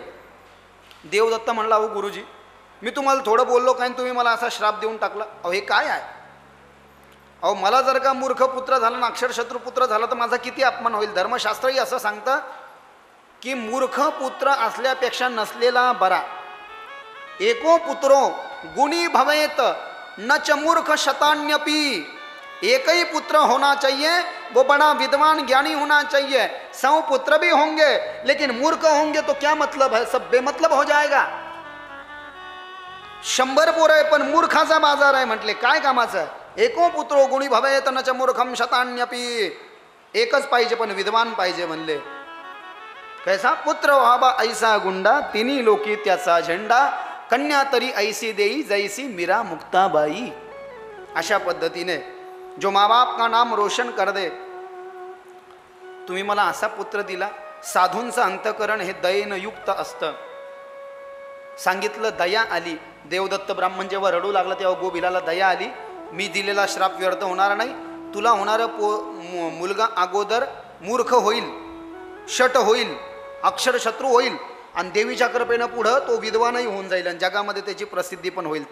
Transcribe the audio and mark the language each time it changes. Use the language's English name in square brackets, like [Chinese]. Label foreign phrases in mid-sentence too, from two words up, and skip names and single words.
[Marathi] देवदत्त म्हणला, अहो गुरुजी, मी तुम्हाला थोडं बोललो काय, तुम्ही मला असा श्राप देऊन टाकला. अहो हे काय आहे? अहो मला जर का मूर्ख पुत्र झाला ना अक्षरशत्रू पुत्र झाला तर माझा किती अपमान होईल. धर्मशास्त्रही असं सांगतं की मूर्ख पुत्र असल्यापेक्षा नसलेला बरा. [Sanskrit] एको पुत्रो गुणी भवेत न च मूर्ख शतान्यपि. [Hindi] एक ही पुत्र होना चाहिए, वो बड़ा विद्वान ज्ञानी होना चाहिए. 100 पुत्र भी होंगे लेकिन मूर्ख होंगे तो क्या मतलब है, सब बेमतलब हो जाएगा. [Marathi] 100 पोरं आहे पण मूर्खाचा बाजार आहे म्हटले, काय कामाचं. [Sanskrit] एको पुत्रो गुणी भवेत न च मूर्खम शतान्यपि. [Marathi] एकच पाहिजे पण विद्वान पाहिजे म्हणले. कैसा पुत्र व्हावा ऐसा गुंडा, तिन्ही लोकी त्याचा झेंडा. कन्या तरी ऐसी देई जैसी मीरा मुक्ताबाई. अशा पद्धतीने जो [Hindi] माँ बाप का नाम रोशन कर दे. [Marathi] तुम्ही मला असा पुत्र दिला. साधूंचं अंतकरण हे दयेनं युक्त असतं. सांगितलं, दया आली. देवदत्त ब्राह्मण जेव्हा रडू लागला तेव्हा गोभिलाला दया आली. मी दिलेला श्राप व्यर्थ होणार नाही. तुला होणारं मुलगा अगोदर मूर्ख होईल, शट होईल, अक्षरशत्रू होईल आणि देवीच्या कृपेनं पुढं तो विद्वानही होऊन जाईल आणि जगामध्ये त्याची प्रसिद्धी पण होईल.